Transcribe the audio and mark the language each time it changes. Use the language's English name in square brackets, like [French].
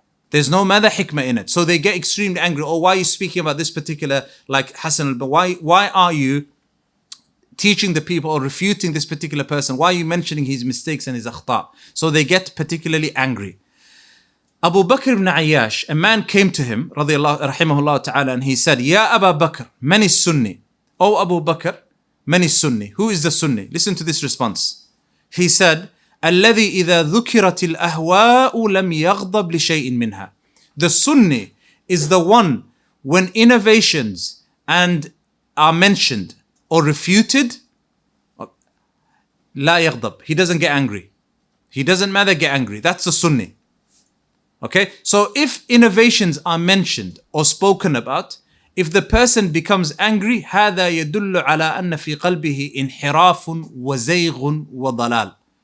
[English] There's no mada hikmah in it. So they get extremely angry. Oh, why are you speaking about this particular, like Hassan why are you teaching the people or refuting this particular person? Why are you mentioning his mistakes and his akhta? So they get particularly angry. Abu Bakr ibn Ayyash, a man came to him, rahimahullah ta'ala, and he said, Ya Abu Bakr, man is Sunni. Oh Abu Bakr, man is Sunni. Who is the Sunni? Listen to this response. He said, [Arabic] الذي إذا ذكرت الأهواء لم يغضب لشيء منها. [English] The Sunni is the one when innovations and are mentioned or refuted, [Arabic] لا يغضب. [English] He doesn't get angry. He doesn't matter get angry. That's the Sunni. Okay, so if innovations are mentioned or spoken about, if the person becomes angry, [Arabic] هذا يدل على أن في قلبه انحراف وزيغ وضلال.